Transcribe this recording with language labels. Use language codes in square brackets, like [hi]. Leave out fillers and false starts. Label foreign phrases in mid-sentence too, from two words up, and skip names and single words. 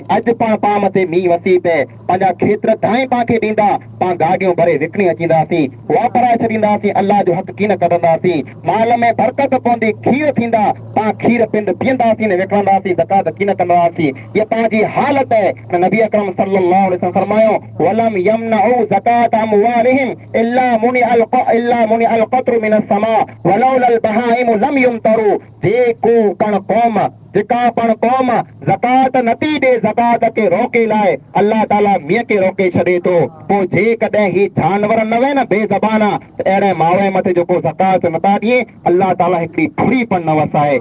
[sd] अॼु पाण मथे मींहुं वसी पए, पंहिंजा खेत्र धाए पाण खे ॾींदा, पाण गाॾियूं भरे विकिणी अचींदासीं, वापराए छॾींदासीं, अल्लाह जो हक़ कीन कढंदासीं, माल में बरकत पवंदी, खीर थींदा, पाण खीर पिंड पीअंदासीं न विकिणंदासीं, ज़कात कीन कंदासीं। इहा पंहिंजी हालत आहे। नबी अकरम [ar] صلى الله عليه وسلم [sd] फरमायो, [ar] ولم يمنعوا زكاة أموالهم إلا منعوا القطر من السماء ولولا البهائم لم يمطروا. [sd] जेको पण क़ौम जेका पण क़ौम ज़कात नथी ॾे, ज़कात खे रोके लाइ अल्लाह ताला मींहं खे रोके छॾे थो। पोइ जेकॾहिं ही जानवर न वे न बेज़बाना, त अहिड़े माण्हू मथे जेको ज़कात नथा ॾिए, अल्लाह ताला हिकिड़ी फुड़ी पण न वसाए।